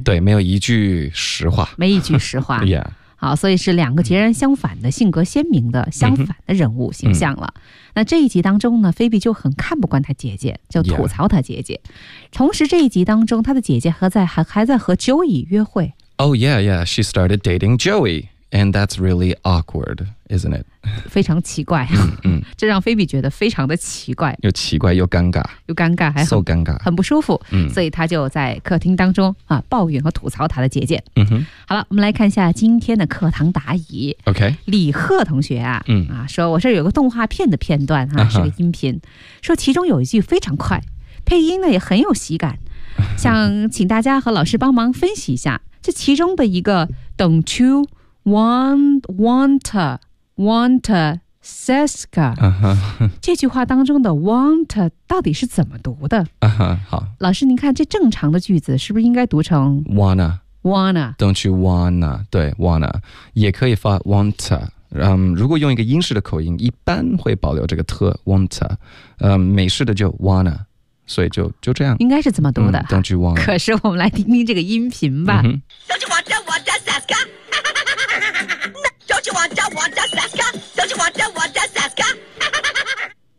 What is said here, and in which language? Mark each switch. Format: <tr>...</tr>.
<zh>对，没有一句实话。没一句实话。好，所以是两个截然相反的性格，鲜明的相反的人物形象了。那这一集当中呢，菲比就很看不惯他姐姐，就吐槽他姐姐。同时这一集当中，他的姐姐还在和 Joey 约会。</zh> <en>She started dating Joey, and that's really awkward, isn't it?</en> <zh>非常奇怪。这让菲比觉得非常的奇怪。又奇怪又尴尬。又尴尬还 so 尴尬。很不舒服。所以他就在客厅当中啊抱怨和吐槽他的姐姐。好了，我们来看一下今天的课堂答疑。 OK。李贺同学啊说我这有个动画片的片段啊，是个音频。说其中有一句非常快。配音呢也很有喜感。想请大家和老师帮忙分析一下这其中的一个</zh> <en>don't you want Seska、 uh-huh.</en> <zh>这句话当中的 want 到底是怎么读的、 uh-huh. 好，老师您看这正常的句子是不是应该读成</zh> <en>wanna don't you wanna</en> <zh>对 wanna 也可以发 want、如果用一个英式的口音一般会保留这个特 want、美式的就 wanna 所以 就这样应该是怎么读的、</zh> <en>don't you wanna</en> <zh>可是我们来听听这个音频吧、嗯、</zh> <en>don't you wanna Seska don't you wanna Seska don't you wanna Seska</en>